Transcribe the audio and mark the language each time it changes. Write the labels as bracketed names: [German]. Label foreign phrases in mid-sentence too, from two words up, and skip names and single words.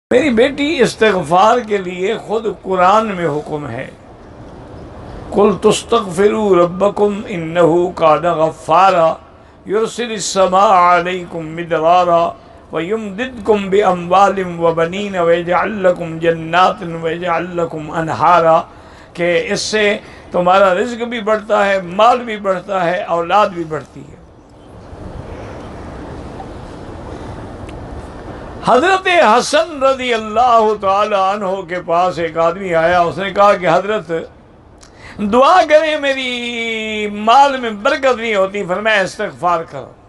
[Urdu] میری بیٹی استغفار کے لیے خود قرآن میں حکم ہے، [Arabic] قل تستغفروا ربکم انہ کان غفارا یرسل السماء علیکم مدرارا ویمددکم باموال وبنین ویجعل لکم جنات ویجعل لکم انہارا، [Urdu] کہ اس سے تمہارا رزق بھی بڑھتا ہے، مال بھی بڑھتا ہے، اولاد بھی بڑھتی ہے۔ حضرت حسن [Arabic] رضی اللہ تعالی عنہ [Urdu] کے پاس ایک آدمی آیا، اس نے کہا کہ حضرت دعا کریں، میری مال میں برکت نہیں ہوتی، فرمایا استغفار کرو۔